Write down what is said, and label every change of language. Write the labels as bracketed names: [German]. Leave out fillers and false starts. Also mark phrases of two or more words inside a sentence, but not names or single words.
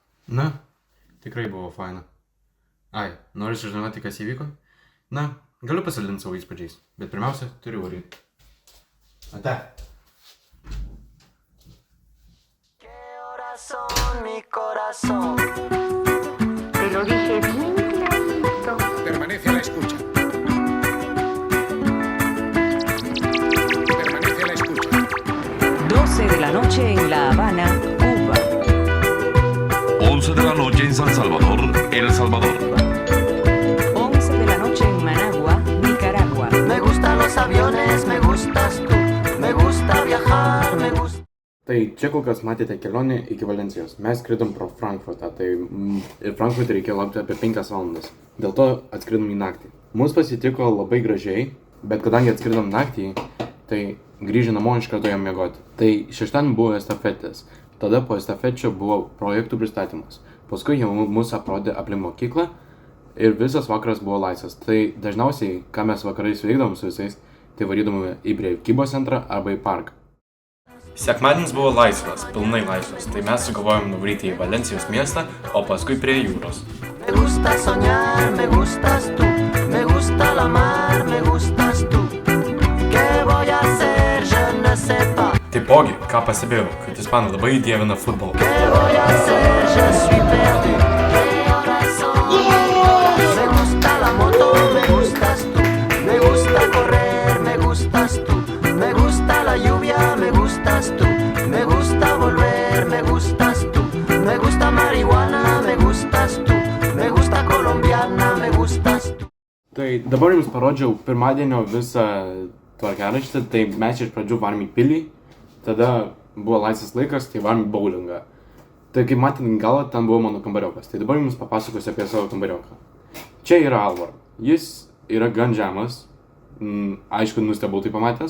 [Lithuanian] Na, tikrai buvo faina. Ai, nori sužinoti, kas įvyko? Na, galiu pasidalinti savo įspūdžiais, bet pirmiausia, turiu varyti. Ate. [Spanish] Te lo dije bien clarito. Permanece a la escucha. Permanece a la escucha. 12 de la noche en La Habana, Cuba. 11 de la noche en San Salvador, El Salvador. 11 de la noche en Managua, Nicaragua. Me gustan los aviones, me gustas tú, me gusta viajar, me gusta... [Lithuanian] Tai čia kol kas matėte kelionę iki Valencijos. Mes skridom pro Frankfurtą, tai ir Frankfurtą reikėjo laukti apie 5 valandas. Dėl to atskridom į naktį. Mūsų pasitiko labai gražiai, bet kadangi atskridom naktį, tai grįžę namo iš karto jam miegoti. Tai šeštadienį buvo estafetės. Tada po estafečio buvo projektų pristatymas. Paskui jau mūsų aprodė aplink mokyklą ir visas vakaras buvo laisvas. Tai dažniausiai, ką mes vakarais veikdavom su visais, tai varydavome į prekybos centrą arba į parką. Sekmadienis buvo laisvas, pilnai laisvas, tai mes sugalvojom nuvaryti į Valencijos miestą, o paskui prie jūros. [Spanish] Me gusta soñar, me gustas tú, me gusta la mar, me gustas tú. ¿Qué voy a hacer? [French] Je ne sais pas. [Lithuanian] Taipogi, ką pastebėjau, kad ispanai labai dievina futbolą. [Spanish] ¿Qué voy a hacer? [French] Je suis perdu. [Spanish] Me gusta la moto, me gustas tú, me gusta correr, me gustas tú, me gusta la lluvia, me gustas tú, me gusta volver, me gustas tú, me gusta marihuana, me gustas tú, me gusta colombiana, me gustas tú. [Lithuanian] Tai dabar jums parodžiau pirmadienio visą tvarkaraštį, tai mes iš pradžių varom į pilį, tada buvo laisvas laikas, tai varom į bowlingą. Tai kaip matėt galą, ten buvo mano kambariokas, tai dabar jums papasakosiu apie savo kambarioką. Čia yra Alvaro, jis yra gan žemas, aišku, nustebau tai pamatęs.